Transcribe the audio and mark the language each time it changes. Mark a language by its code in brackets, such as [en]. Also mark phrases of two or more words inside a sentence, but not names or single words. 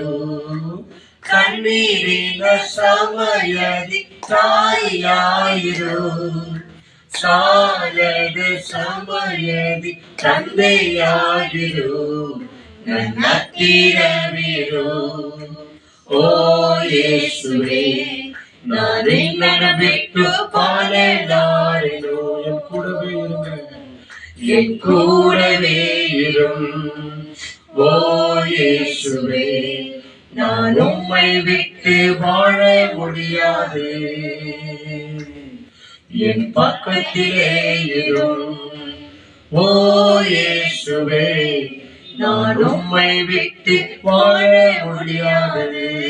[kn] ಕಣ್ಣೀರಿನ ಸಮಯದಿ ತಾಯಿಯಾಯಿರು, ಸಾಲದ ಸಮಯದಿ ತಂದೆಯಾಗಿರು. ನನ್ನ ಹತ್ತಿರವಿರು ಓ ಯೇಸುವೆ, ನಾನಿನ್ನನ್ನು ಬಿಟ್ಟು ಬಾಳಲಾರೆನು. [ta] என் கூடவே இருங்க, என் கூடவே இரும் ஓ இயேசுவே, நான் உம்மை விட்டு வாழ முடியாது. என் பக்கத்திலே இரும் ஓ இயேசுவே, நான் உம்மை விட்டு வாழ முடியாது.